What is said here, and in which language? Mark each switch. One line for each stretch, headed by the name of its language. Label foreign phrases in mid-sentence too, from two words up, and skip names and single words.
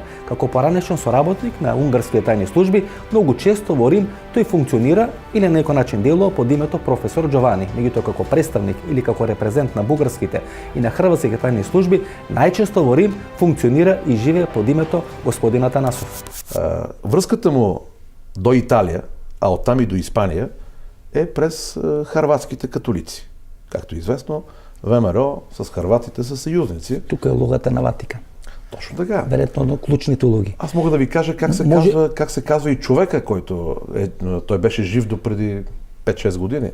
Macedonian: Како поранешен соработник на унгарските тајни служби, многу често во Рим тој функционира или на некој начин делува под името професор Џовани, меѓутоа како представник или како репрезент на бугарските и на хрватските тајни служби, најчесто во Рим функционира и живее под името господин Атанасов. Врската му до Италија,
Bulgarian: а оттам и до Испанија, е през харватските католици. Както е известно, ВМРО с харватите са съюзници.
Macedonian: Тука е улогата на Ватикан. Точно така. Вероятно на клучните улоги.
Bulgarian: Аз мога да ви кажа как се казва и човека, който той беше жив до преди 5-6 години.